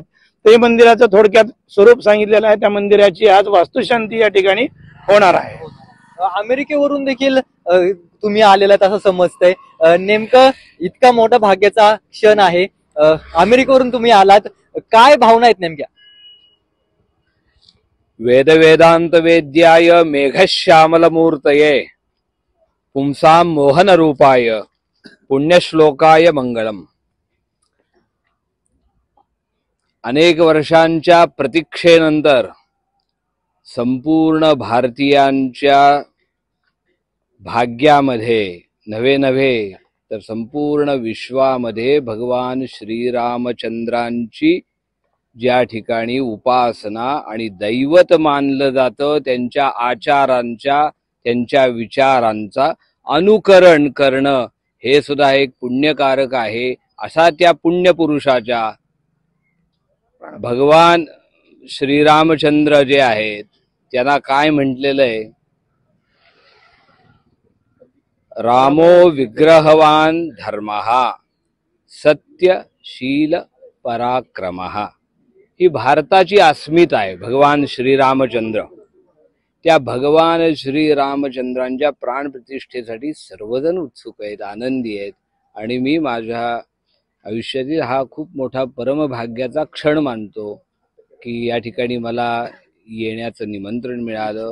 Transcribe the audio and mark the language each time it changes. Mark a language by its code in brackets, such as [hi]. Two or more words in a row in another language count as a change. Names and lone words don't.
[mr] ते मंदिराचं थोडक्यात स्वरूप सांगितलेलं आहे. त्या मंदिराची आज वास्तुशांती या ठिकाणी होणार आहे. अमेरिकेवरून देखील तुम्ही आलेला असं समजतंय. नेमकं इतका मोठा भाग्याचा क्षण आहे. अमेरिकेवरून तुम्ही आलात, काय भावना आहेत नेमक्या? [sa] वेद वेदांत वेद्याय मेघश्यामल मूर्तये पुंसाम मोहन रूपाय पुण्यश्लोकाय मंगलम. [mr] अनेक वर्षांच्या प्रतीक्षेनंतर संपूर्ण भारतीयांच्या भाग्यामध्ये नव्हे तर संपूर्ण विश्वामध्ये भगवान श्रीरामचंद्रांची ज्या ठिकाणी उपासना आणि दैवत मानलं जातं, त्यांच्या आचारांच्या, त्यांच्या विचारांचा अनुकरण करणं हे सुद्धा एक पुण्यकारक आहे. असा त्या पुण्यपुरुषाच्या भगवान श्रीरामचंद्र जे आहेत त्यांना काय म्हटलेलं आहे? [sa] रामो विग्रहवान धर्मः सत्यशील पराक्रमः. [mr] ही भारताची अस्मिता आहे भगवान श्रीरामचंद्र. त्या भगवान श्रीरामचंद्रांच्या प्राणप्रतिष्ठेसाठी सर्वजण उत्सुक आहेत, आनंदी आहेत. आणि मी माझ्या आयुष्यातील हा खूप मोठा परमभाग्याचा क्षण मानतो की या ठिकाणी मला येण्याचं निमंत्रण मिळालं.